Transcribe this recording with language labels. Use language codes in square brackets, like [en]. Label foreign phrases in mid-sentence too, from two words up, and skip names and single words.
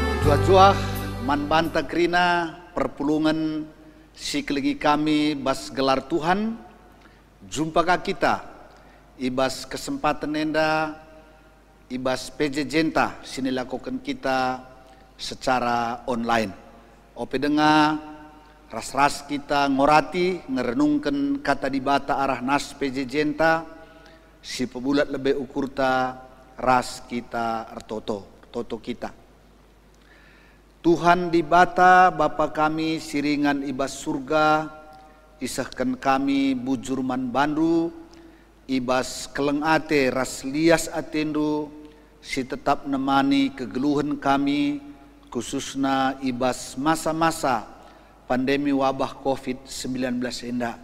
[btx] Juah-juah man banta krina perpulungan siklingi kami bas gelar Tuhan. Jumpakah kita ibas kesempatan nenda ibas PJ Jenta sini lakukan kita [id] secara online. [btx] Ope dengar ras-ras kita ngorati ngerenungkan kata di bata arah nas PJ Jenta si pebulat lebih ukurta ras kita toto kita. Tuhan di bata Bapa kami siringan ibas surga, isahkan kami bujurman bandu, ibas keleng ate ras lias atendu, si tetap nemani kegeluhan kami, khususna ibas masa-masa pandemi wabah COVID-19 enda.